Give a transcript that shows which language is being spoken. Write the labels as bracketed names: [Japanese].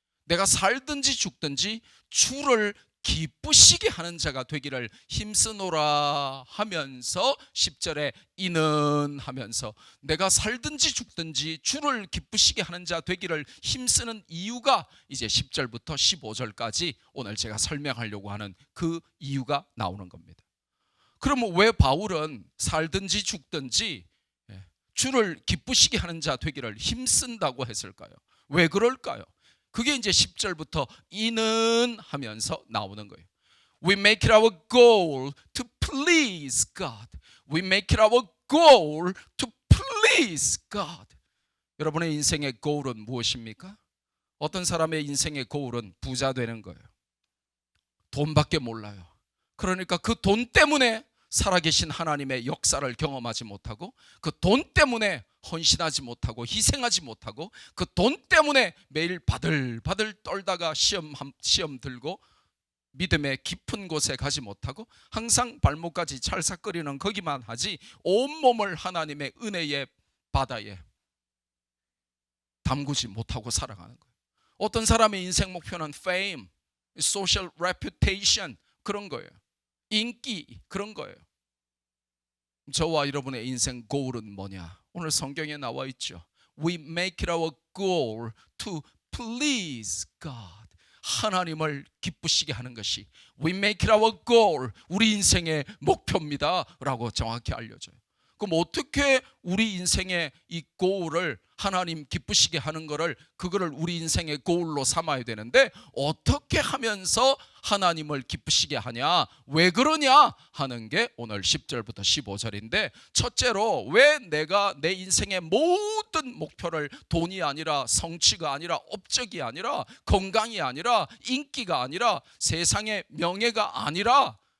[Korean] 내가 살든지 죽든지 주를 기쁘시게 하는 자가 되기를 힘쓰노라 하면서 10절에 이는 하면서 내가 살든지 죽든지 주를 기쁘시게 하는 자 되기를 힘쓰는 이유가 이제 10절부터 15절까지 오늘 제가 설명하려고 하는 그 이유가 나오는 겁니다. 그러면 왜 바울은 살든지 죽든지 주를 기쁘시게 하는 자 되기를 힘쓴다고 했을까요? 왜 그럴까요? 그게 이제 10절부터 이는 하면서 나오는 거예요. [English] We make it our goal to please God. We make it our goal to please God. [Korean] 여러분의 인생의 goal은 무엇입니까? 어떤 사람의 인생의 goal은 부자 되는 거예요. 돈밖에 몰라요. 그러니까 그 돈 때문에 살아계신 하나님의 역사를 경험하지 못하고, 그 돈 때문에 헌신하지 못하고 희생하지 못하고, 그 돈 때문에 매일 바들바들 떨다가 시험 들고 믿음의 깊은 곳에 가지 못하고 항상 발목까지 찰싹거리는 거기만 하지 온몸을 하나님의 은혜의 바다에 담그지 못하고 살아가는 거예요. 어떤 사람의 인생 목표는 [English] fame, social reputation [Korean] 그런 거예요. 인기 그런 거예요. 저와 여러분의 인생 goal은 뭐냐? 오늘 성경에 나와 있죠. [English] We make it our goal to please God. [Korean] 하나님을 기쁘시게 하는 것이 [English] We make it our goal, [Korean] 우리 인생의 목표입니다 라고 정확히 알려줘요. 그럼 어떻게 우리 인생의 이 goal을 하나님 기쁘시게 하는 거를, 그거를 우리 인생의 goal로 삼아야 되는데 어떻게 하면서 하나님을 기쁘시게 하냐, 왜 그러냐 하는 게 오늘 10절부터 15절인데, 첫째로 왜 내가 내 인생의 모든 목표를 돈이 아니라 성취가 아니라 업적이 아니라 건강이 아니라 인기가 아니라 세상의 명예가 아니라